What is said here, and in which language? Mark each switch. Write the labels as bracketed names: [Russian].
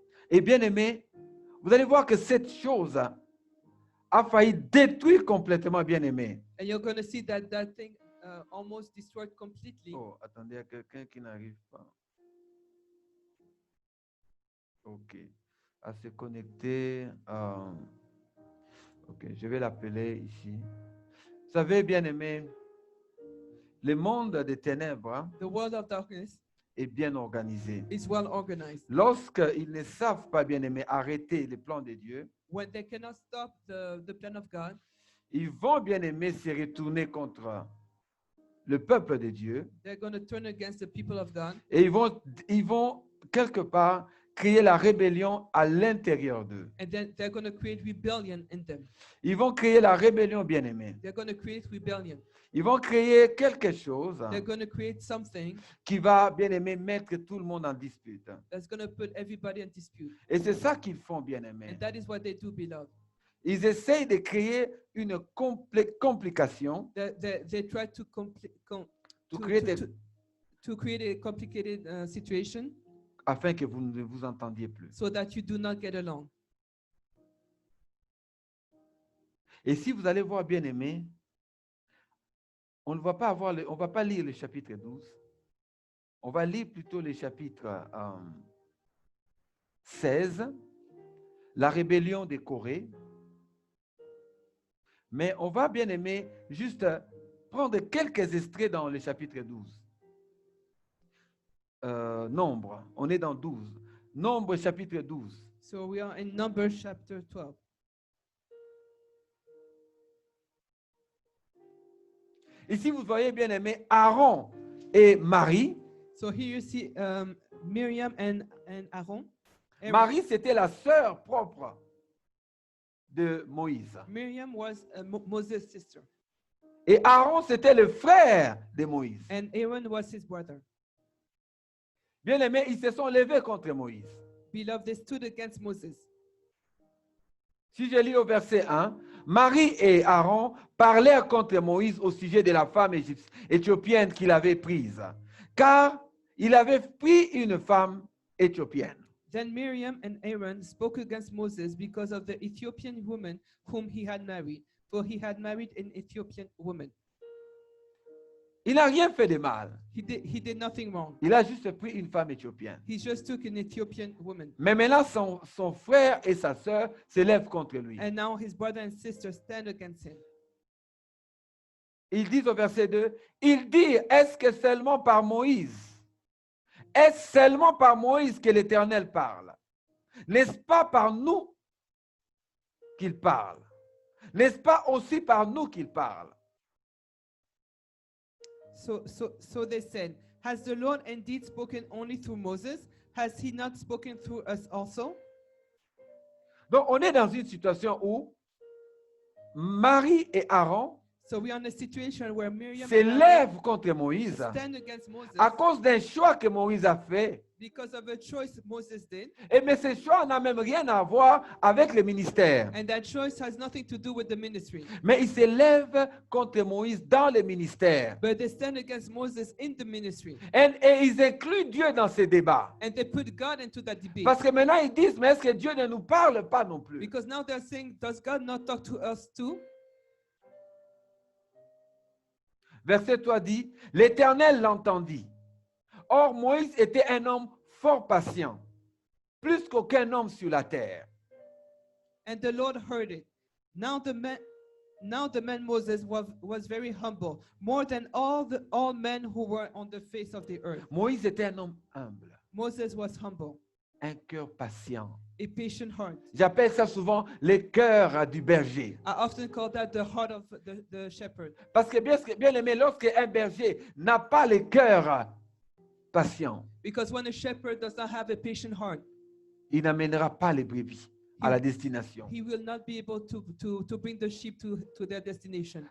[French] Et bien aimé, vous allez voir que cette chose a failli détruire complètement bien aimé. [English] And you're going to see that that thing almost destroyed completely. [French] Oh, attendez, il y a quelqu'un qui n'arrive pas. Ok. À se connecter. Ok, je vais l'appeler ici. Vous savez, bien aimé, le monde des ténèbres [English] The world of darkness [French] est bien organisé. [English] is well organized. [French] Lorsqu'ils ne savent pas, bien aimé, arrêter les plans de Dieu, [English] When they cannot stop the plan of God, [French] ils vont, bien aimé, se retourner contre le peuple de Dieu [English] they're going to turn against the people of God. [French] et ils vont quelque part créer la rébellion à l'intérieur d'eux. [English] and then they're going to create rebellion in them. [French] Ils vont créer la rébellion, bien-aimés. [English] They're going to create rebellion. [French] Ils vont créer quelque chose [English] They're going to create something [French] qui va, bien-aimé, mettre tout le monde en dispute. [English] that's going to put everybody in dispute. [French] Et c'est ça qu'ils font, bien-aimés. [English] And that is what they do, beloved. [French] Ils essayent de créer une complication, [English] They try to, to create a- to create a complicated situation [French] afin que vous ne vous entendiez plus. [English] so that you do not get along. [French] Et si vous allez voir, bien-aimés, on ne va pas on va pas lire le chapitre 12. On va lire plutôt le chapitre 16, la rébellion de Corée. Mais on va, bien-aimés, juste prendre quelques extraits dans le chapitre 12. Nombre, on est dans 12. Nombre, chapitre 12. [English] So we are in Numbers chapter 12. [French] Ici, vous voyez, bien-aimés, Aaron et Marie. [English] So here you see Miriam and Aaron. Aaron. [French] Marie, c'était la sœur propre de Moïse. [English] Miriam was Moses' sister, [French] Et Aaron, c'était le frère de Moïse. [English] and Aaron was his brother. [French] Bien-aimés, ils se sont levés contre Moïse. [English] Beloved, they stood against Moses. [French] Si je lis au verset 1, Marie et Aaron parlèrent contre Moïse au sujet de la femme éthiopienne qu'il avait prise, car il avait pris une femme éthiopienne. [English] Then Miriam and Aaron spoke against Moses because of the Ethiopian woman whom he had married, for he had married an Ethiopian woman. [French] Il n'a rien fait de mal. [English] He did nothing wrong. [French] Il a juste pris une femme éthiopienne. [English] He just took an Ethiopian woman. [French] Mais maintenant, son frère et sa sœur se lèvent contre lui. [English] And now his brother and sister stand against him. [French] Ils disent au verset 2, ils disent, est-ce que seulement par Moïse? Est-ce seulement par Moïse que l'Éternel parle? N'est-ce pas par nous qu'il parle? N'est-ce pas aussi par nous qu'il parle? [English] So they said, has the Lord indeed spoken only through Moses? Has he not spoken through us also? [French] Donc, on est dans une situation où Marie et Aaron [English] So we are in a situation where Miriam [French] se [English] and Aaron [French] lèvent contre Moïse [English] stand against Moses [French] à cause d'un choix que Moïse a fait. [English] because of a choice Moses did. [French] Mais ce choix n'a même rien à voir avec le ministère. [English] And that choice has nothing to do with the ministry. [French] Mais ils se lèvent contre Moïse dans le ministère. [English] But they stand against Moses in the ministry. [French] Et ils incluent Dieu dans ces débats. [English] And they put God into that debate. [French] Parce que maintenant, ils disent, mais est-ce que Dieu ne nous parle pas non plus? [English] Because now they're saying, does God not talk to us too? [French] Verset 3 dit, l'Éternel l'entendit. Or, Moïse était un homme fort patient, plus qu'aucun homme sur la terre. [English] And the Lord heard it. Now the man Moses was very humble, more than all men who were on the face of the earth. [French] Moïse était un homme humble, [English] Moses was humble, [French] un cœur patient. [English] a patient heart. [French] J'appelle ça souvent le cœur du berger. [English] I often call that the heart of the shepherd. [French] Parce que bien aimé, lorsque un berger n'a pas le cœur patient, [English] Because when a shepherd does not have a patient heart, [French] il n'amènera pas les brebis à la destination. [English] he will not be able to bring the sheep to their destination.